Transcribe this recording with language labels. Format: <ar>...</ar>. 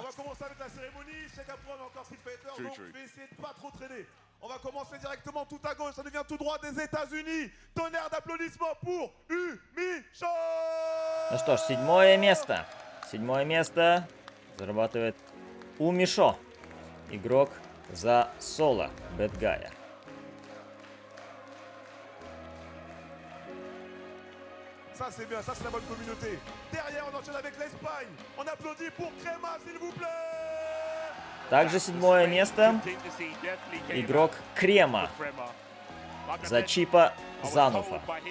<fr>On va commencer avec la cérémonie. Chacun prend encore Street Fighter. Donc, je vais essayer de pas trop traîner. On va commencer directement tout à gauche. Ça devient tout droit des États-Unis. Tonnerre d'applaudissements pour Umisho.</fr> <ru>Ну что ж, седьмое место. Седьмое место зарабатывает Умишо. Игрок за соло Бэдгая.</ru> <fr>Ça c'est bien, ça c'est la bonne communauté. Derrière on enchaîne avec l'Espagne. On applaudit pour Crema s'il vous plaît.</fr> <ru>Также седьмое место. Игрок Крема за Чипа Зануфа.</ru>